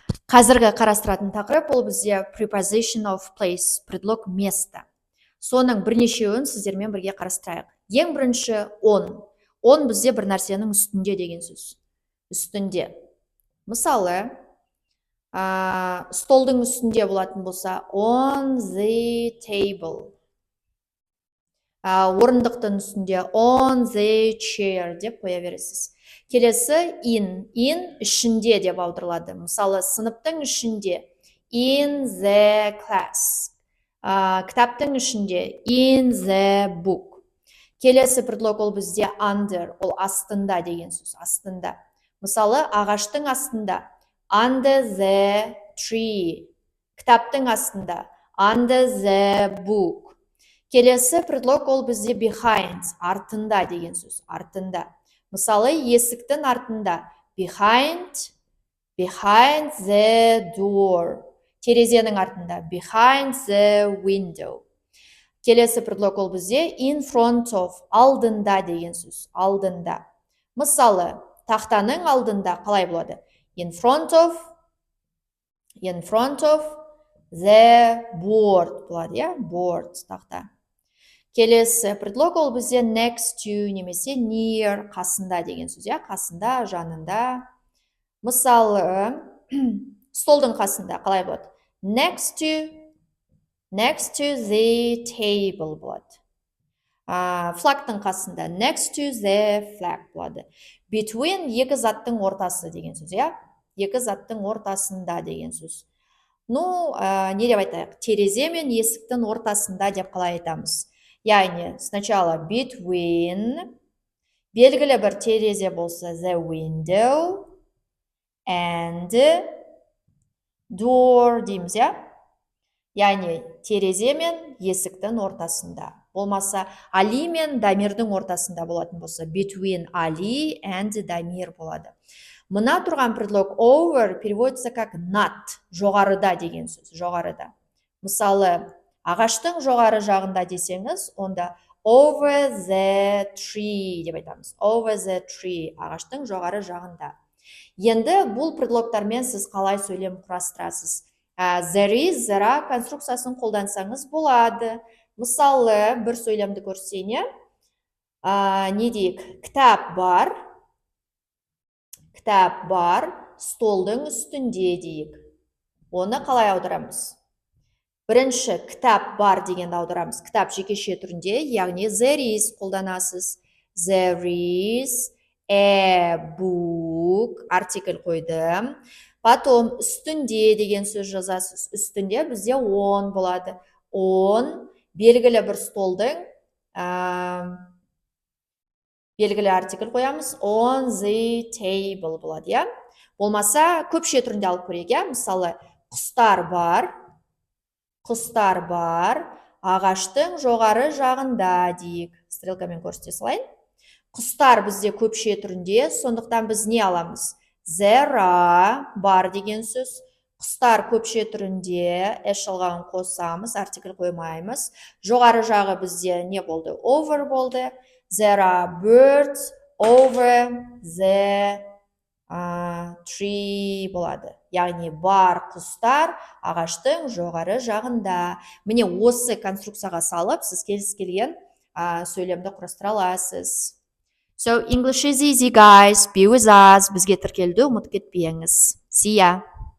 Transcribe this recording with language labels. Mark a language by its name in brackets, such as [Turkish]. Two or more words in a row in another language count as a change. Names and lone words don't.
[Kazakh] Қазіргі қарастыратын тақырып ол бізде [English] preposition of place, [Russian] предлог место. [Kazakh] Соның бірнешеуін сіздермен бірге қарастырайық. Ең бірінші on. On бізде бір нәрсенің үстінде деген сөз. Үстінде. Мысалы, столдың үстінде болатын болса [English] on the table. [Kazakh] Орындықтың үстінде [English] on the chair [Kazakh] деп қоя бересіз. Келесі in ішінде деп аударылады. Мысалы, сыныптың ішінде [English] in the class. [Kazakh] Кітаптың ішінде [English] in the book. [Kazakh] Келесі предлог ол бізде under, ол астында деген сөз, астында. Мысалы, ағаштың астында [English] under the tree. [Kazakh] Кітаптың астында [English] under the book. [Kazakh] Келесі предлог ол бізде behind, артында деген сөз, артында. Мысалы, есіктің артында [English] behind the door. [Kazakh] Терезенің артында [English] behind the window. [Kazakh] Келесі предлог ол бізде [English] in front of, [Kazakh] алдында деген сөз, алдында. Мысалы, тақтаның алдында қалай болады? [English] In front of the board болады, board, тақта. [Kazakh] Келесі предлог ол бізде [English] next to [Kazakh] немесе near, қасында деген сөз, қасында, жанында. Мысалы, столдың қасында қалай болады? [English] Next to the table болады. [Kazakh] Флагтың қасында [English] next to the flag [Kazakh] болады. Between екі заттың ортасы деген сөз, екі заттың ортасында деген сөз. Не деп айтайық? Терезе мен есіктің ортасында деп қалай айтамыз? Яғни, сначала between, белгілі бір терезе болса [English] the window and door [Kazakh] дейміз, Яғни, терезе мен есіктің ортасында. Болмаса, Али мен Дамирдің ортасында болатын болса, [English] between Ali and Дамир болады. [Kazakh] Мына тұрған предлог over [Russian] переводится как над, [Kazakh] жоғарыда деген сөз, жоғарыда. Мысалы, ағаштың жоғары жағында десеңіз, онда over the tree деп айтамыз. Over the tree, ағаштың жоғары жағында. Енді бұл предлогтармен сіз қалай сөйлем құрастырасыз? [English] There is, there are [Kazakh] конструкциясын қолдансаңыз болады. Мысалы, бір сөйлемді көрсетейін, не дейік? Кітап бар, столдың үстінде дейік. Оны қалай аударамыз? Бірінші, кітап бар дегенді аударамыз. Кітап жекеше түрінде, яғни [English] there is [Kazakh] қолданасыз. [English] There is a book, [Kazakh] артикль қойдым. Потом, үстінде деген сөз жазасыз. Үстінде бізде on болады. On, белгілі бір столдың, белгілі артикль қоямыз. [English] On the table [Kazakh] болады, Болмаса, көпше түрінде алып көрейік, Мысалы, құстар бар, ағаштың жоғары жағында дейік. Стрелкамен көрсете салайын. Құстар бізде көпше түрінде, сондықтан біз не аламыз? [English] There are, [Kazakh] бар деген сөз. Құстар көпше түрінде, жалғауын қосамыз, артикль қоймаймыз. Жоғары жағы бізде не болды? Over болды. [English] There are birds over the tree болады. [Kazakh] Яғни бар құстар ағаштың жоғары жағында. Міне осы конструкцияға салып, сіз келген сөйлемді құрастыра аласыз. [English] So, English is easy, guys. Be with us. [Kazakh] Бізге тіркелуді ұмытып кетпеңіз. [English] See ya!